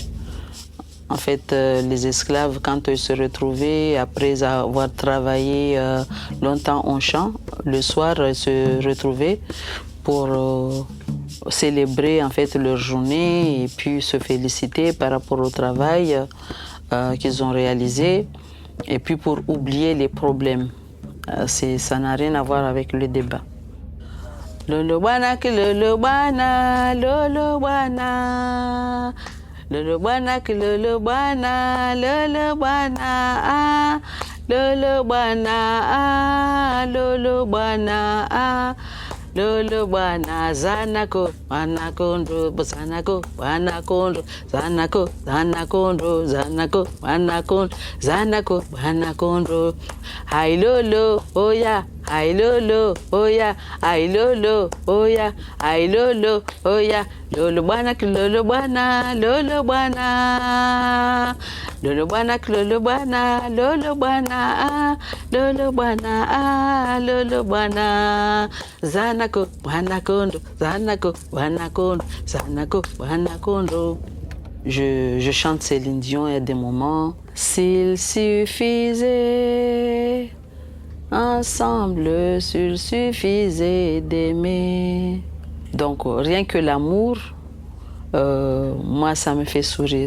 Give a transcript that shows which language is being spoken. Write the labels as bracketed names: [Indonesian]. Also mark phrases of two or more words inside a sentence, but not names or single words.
[French] En fait, les esclaves, quand ils se retrouvaient, après avoir travaillé longtemps en champ, le soir, ils se retrouvaient pour célébrer en fait leur journée et puis se féliciter par rapport au travail qu'ils ont réalisé. Et puis pour oublier les problèmes. Ça n'a rien à voir avec le débat. Lolo bwana ki lolo bwana, lolo bwana. Lolo bwana ki lolo bwana, lolo bwana. Lolo bwana, lolo bwana. Lolo bwana zanako wanakondo zanako wanakondo zanako zanakondo zanako wanakondo zanako wanakondo hai lolo oya hai lolo oya hai lolo oya hai lolo oya lolo bwana lolo bwana lolo bwana lolo bwana lolo bwana lolo bwana lolo bwana lolo bwana zanako wanakondo zanako wanakondo zanako wanakondo. Je chante Céline Dion à des moments. S'il suffisait ensemble, s'il suffisait d'aimer. Donc rien que l'amour, moi ça me fait sourire.